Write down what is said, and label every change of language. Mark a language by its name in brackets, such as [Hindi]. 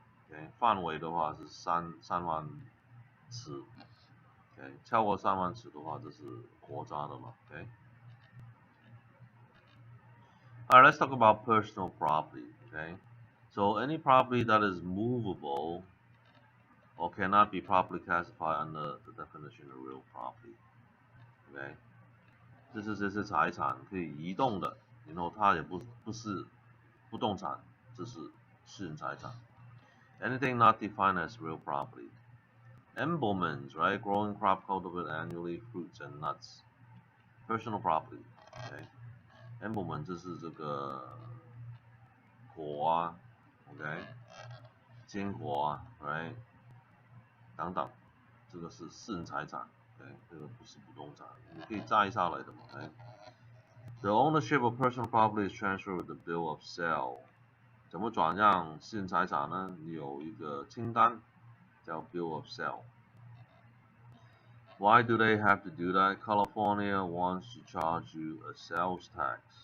[Chinese] Okay, 范围的话是3万尺。 Okay, 超过3万尺的话，这是国家的嘛。 [English] Okay. Alright, let's talk about personal property. Okay. So any property that is movable or cannot be properly classified under the definition of real property. Okay. [Chinese] 这是财产可以移动的，然后它也不是不动产，这是私人财产。 [English] Anything not defined as real property. Emblements, right? Growing crop cultivated annually, fruits and nuts. Personal property. Okay. [Chinese] Emblement 就是这个果啊 ，OK， 坚果啊 ，right， 等等，这个是私人财产 ，OK， 这个不是不动产，你可以摘下来的嘛 ，OK。 [English] The ownership of personal property is transferred with the bill of sale. [Chinese] 怎么转让私人财产呢？你有一个清单叫 Bill of Sale。 [English] Why do they have to do that? California wants to charge you a sales tax.